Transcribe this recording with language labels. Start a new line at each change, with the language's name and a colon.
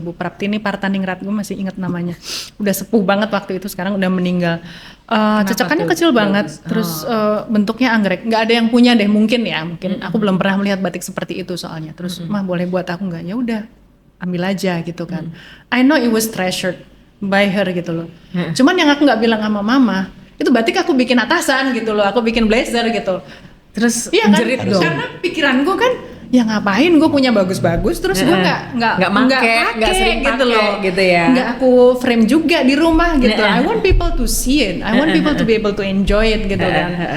Indonesian: Bu Praptini Partaningrat, gue masih ingat namanya, udah sepuh banget waktu itu, sekarang udah meninggal. Cecekannya kecil banget, terus bentuknya anggrek, nggak ada yang punya deh mungkin aku belum pernah melihat batik seperti itu soalnya. Terus mah boleh buat aku nggak? Ya udah ambil aja gitu kan.
English: I know it was treasured by her
Indonesian: gitu loh. Cuman yang aku nggak bilang sama mama, itu batik aku bikin atasan gitu loh, aku bikin blazer gitu. Terus Iya kan? jerit dong. Karena pikiranku kan, ya ngapain gue punya bagus-bagus terus gue nggak nggak sering gitu pakai loh, gitu ya. Nggak aku frame juga di rumah gitu.
English: I want people to see it, I want people to be able to enjoy it
Indonesian: gitu kan.